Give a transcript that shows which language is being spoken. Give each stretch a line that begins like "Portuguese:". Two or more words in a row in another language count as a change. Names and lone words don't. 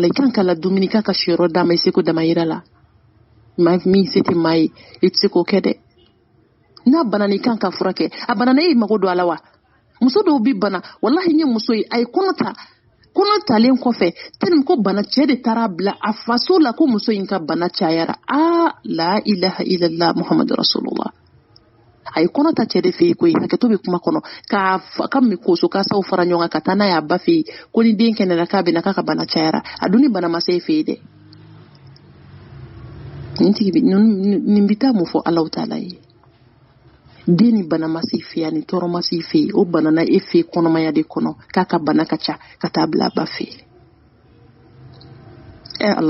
Bambara: I kan ka la dumuni, i kan ka siyɔrɔ d'a ma, i seko dama yira la. Min se tɛ maa ye, i tɛ se k'o kɛ dɛ. N'a banana i kan ka furakɛ. A banana e mago don a la wa? Muso dɔw bi bana, wallahi n ye muso ye, a ye kɔnɔ ta. Kɔnɔ talen kɔfɛ, tellement ko bana cɛ de taara bila a faso la ko muso in ka bana cayara.
Arabic: لا إله إلا الله محمد رسول الله.
Bambara: A ye kɔnɔ ta cɛ de fɛ yen koyi, hakɛto bɛ kuma kɔnɔ. Ka mi koso kasaw fara ɲɔgɔn kan ka taa n'a ye a ba fɛ yen ko ni den kɛnɛla k'a bɛna k'a ka bana cayara. A dun ni bana ma se e fɛ yen dɛ. Nin bɛ taa mun fɔ Alahu Taala ye. Den ni bana ma se fɛ yen, ni tɔɔrɔ ma se fɛ yen, o bana na e fɛ kɔnɔmaya de kɔnɔ k'a ka bana ka ca ka taa bila a ba fɛ yen.